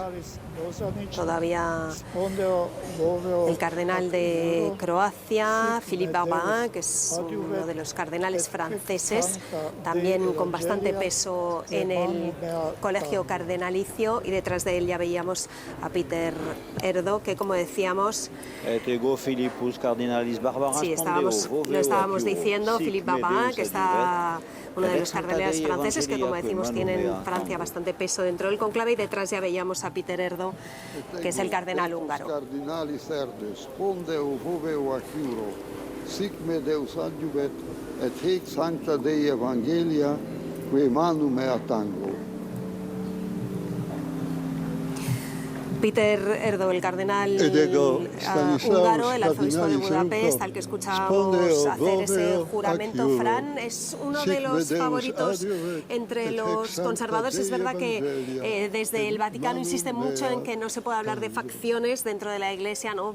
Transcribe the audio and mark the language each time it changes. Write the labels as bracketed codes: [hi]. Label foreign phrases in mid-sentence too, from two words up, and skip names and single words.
[es] Todavía el cardenal de Croacia, Philippe Barbarin, que es uno de los cardenales franceses, también con bastante peso en el colegio cardenalicio, y detrás de él ya veíamos a Péter Erdő, que como decíamos, sí, lo estábamos diciendo, Philippe Barbarin, que está uno de los cardenales franceses que, como decimos, tienen en Francia bastante peso dentro del conclave, y detrás ya veíamos a Péter Erdő, que es el cardenal húngaro. [la] Sic me Deus adjuvet, et hic sancta Dei Evangelia, quae manu mea tango. [es] Péter Erdő, el cardenal húngaro, el arzobispo de Budapest, al que escuchábamos hacer ese juramento. Fran es uno de los favoritos entre los conservadores. Es verdad que desde el Vaticano insiste mucho en que no se puede hablar de facciones dentro de la Iglesia, ¿no?